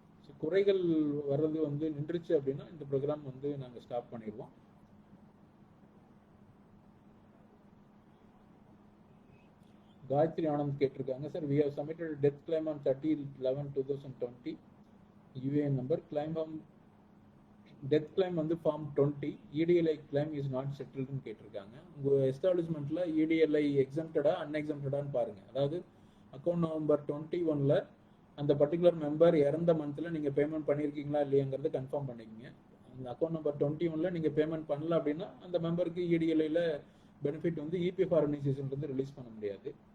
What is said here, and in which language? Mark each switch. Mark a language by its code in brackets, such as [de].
[ta] So குறைகள் வர்றது வந்து நின்றுச்சு அப்படின்னா இந்த ப்ரோக்ராம் வந்து நாங்கள் ஸ்டாப் பண்ணிடுவோம். காயத்ரி ஆனந்த் கேட்டிருக்காங்க, [en] sir, we have submitted a death claim on 30/11/2020 UAN number, claim from death claim வந்து form 20, EDLI claim is not settled [ta] ன்னு கேட்டிருக்காங்க. உங்கள் எஸ்டாப்ளிஷ்மெண்ட்டில் EDLI எக்ஸம்டடா அன்எக்ஸம்டடான்னு பாருங்கள். அதாவது அக்கௌண்ட் நவம்பர் 21ல் அந்த பர்டிகுலர் மெம்பர் இறந்த மந்தில் நீங்கள் பேமெண்ட் பண்ணியிருக்கீங்களா இல்லையாங்கிறத கன்ஃபார்ம் பண்ணிக்கோங்க. அந்த அக்கௌண்ட் நம்பர் 21ல் நீங்கள் பேமெண்ட் பண்ணல அப்படின்னா அந்த மெம்பருக்கு EDLIயில் பெனிஃபிட் வந்து EPF ஆர்கனைசேஷன்லேருந்து ரிலீஸ் பண்ண முடியாது.